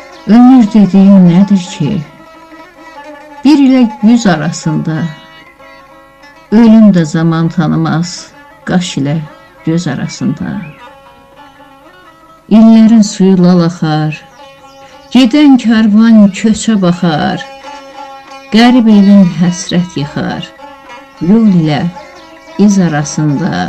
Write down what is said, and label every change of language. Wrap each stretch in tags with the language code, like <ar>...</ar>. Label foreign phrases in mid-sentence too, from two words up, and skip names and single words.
<tr>Ömür dediğin nedir ki? Bir ile 100 arasında. Ölüm de zaman tanımaz, qaş ilə göz arasında.</tr> <az>İllərin suyu lal axar, gedən karvan köçə baxar, qərib evin həsrət yıxar, yol ilə iz arasında.</az>